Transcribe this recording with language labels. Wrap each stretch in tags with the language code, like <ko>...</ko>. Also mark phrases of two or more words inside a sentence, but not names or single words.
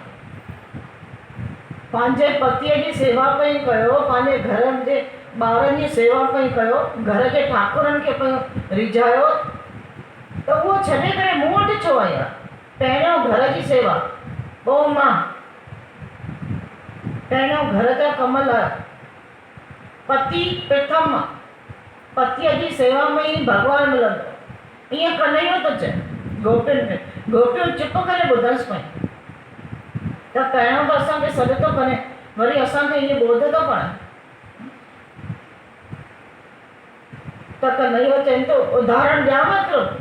<sd>पंहिंजे पतीअ जी सेवा पई कयो, पंहिंजे घर जे ॿारनि जी सेवा पई कयो, घर जे ठाकुरनि खे पियो रिझायो, त उहो छॾे करे मूं वटि छो आई आहे? पहिरियों घर जी सेवा, पोइ मां, पहिरियों घर जा कम लाइ पति प्रथम, पतीअ जी सेवा में ई भॻवानु मिलंदो। ईअं कन्हैयो थो चए गोपियुनि में, गोपियूं चुप करे ॿुधंसि पई। त पहिरियों त असांखे सॾु थो करे, वरी असांखे इहे ॿोध थो पढ़े। त कन्हैयो चवनि थो, उदाहरण ॾियांव हिकिड़ो।</sd>